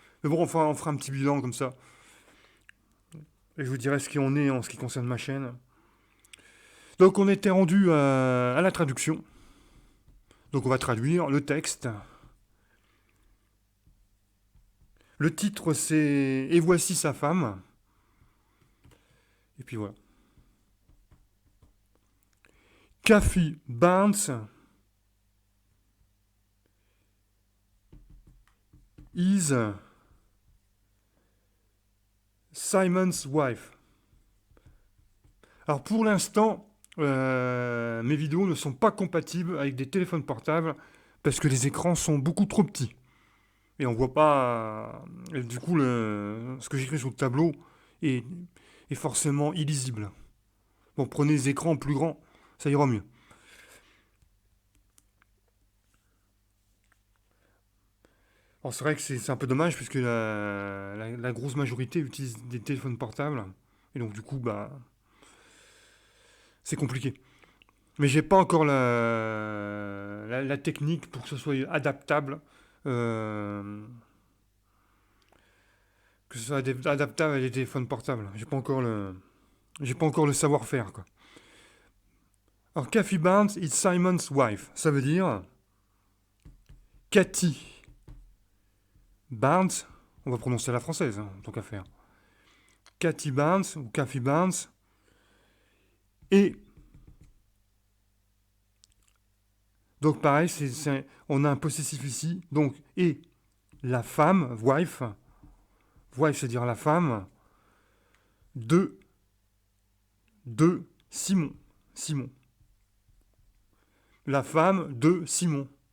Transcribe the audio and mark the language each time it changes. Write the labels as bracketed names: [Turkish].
[French] Mais bon, enfin, on fera un petit bilan comme ça. Et je vous dirai ce qu'on est en ce qui concerne ma chaîne. Donc on était rendu à la traduction. Donc on va traduire le texte. Le titre c'est Et voici sa femme. Et puis voilà. [English] Kathy Barnes is Simon's wife. [French] Alors pour l'instant, mes vidéos ne sont pas compatibles avec des téléphones portables parce que les écrans sont beaucoup trop petits. Et on voit pas. Et du coup, ce que j'écris sur le tableau est, est forcément illisible. Bon, prenez des écrans plus grands, ça ira mieux. Alors c'est vrai que c'est un peu dommage puisque la grosse majorité utilise des téléphones portables. Et donc du coup, bah, c'est compliqué. Mais j'ai pas encore la technique pour que ce soit adaptable. euh, que ce soit adaptable à des téléphones portables. J'ai pas encore le savoir-faire, quoi. [English] Alors, Kathy Barnes is Simon's wife. [French] Ça veut dire Cathy Barnes, on va prononcer à la française, hein, tant qu'à faire. Cathy Barnes ou Kathy Barnes et donc pareil, on a un possessif ici, donc et la femme, wife c'est-à-dire la femme de Simon, Simon, la femme de Simon.